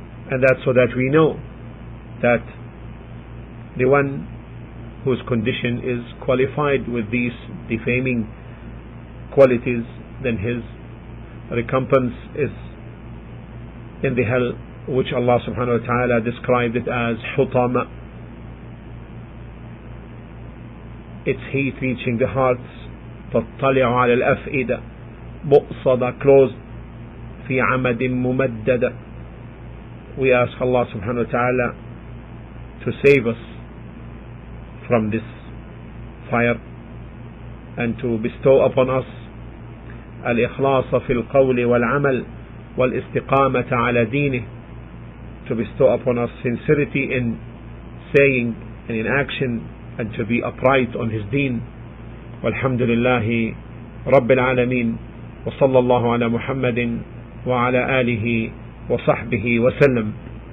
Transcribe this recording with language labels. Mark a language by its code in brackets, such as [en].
[en] And that's so that we know that the one whose condition is qualified with these defaming qualities, then his recompense is in the hell, which Allah subhanahu wa ta'ala described it as hutama. Its heat reaching the hearts. [ar] تطلع على الأفئدة مؤصدة, closed. في عمد ممددة. [en] We ask Allah subhanahu wa ta'ala to save us from this fire and to bestow upon us [ar] الإخلاص في القول والعمل والاستقامة على دينه, [en] to bestow upon us sincerity in saying and in action, and to be upright on his deen. [ar] والحمد لله رب العالمين, وصلى الله على محمد وعلى آله وصحبه وسلم.